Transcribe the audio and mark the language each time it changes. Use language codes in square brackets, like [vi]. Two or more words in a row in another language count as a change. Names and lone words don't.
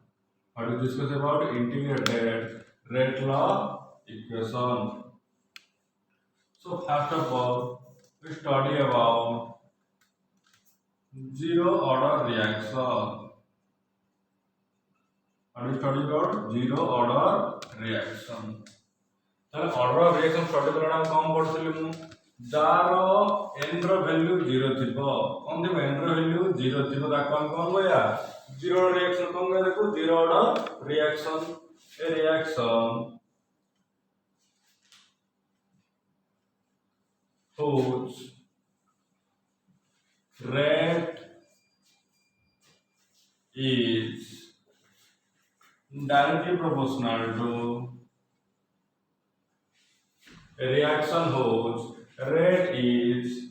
[en] How to discuss about integrated rate law equation? So first of all, we study about zero order reaction. How to study about zero order reaction? [or] ତାହେଲେ [en] order reaction [or] ଷ୍ଟଡି କଲା ଆମେ କଣ ପଢୁଥିଲି ମୁଁ ଯାହାର n ର ଭ୍ୟାଲୁ 0 ଥିବ କଣ ଥିବ n ର ଭ୍ୟାଲୁ 0 ଥିବ ତାକୁ ଆମେ କଣ କହିବା [en] zero reaction [or] କଣ କହିବା ତାକୁ [en] zero order reaction a reaction whose rate is directly proportional to a reaction whose rate is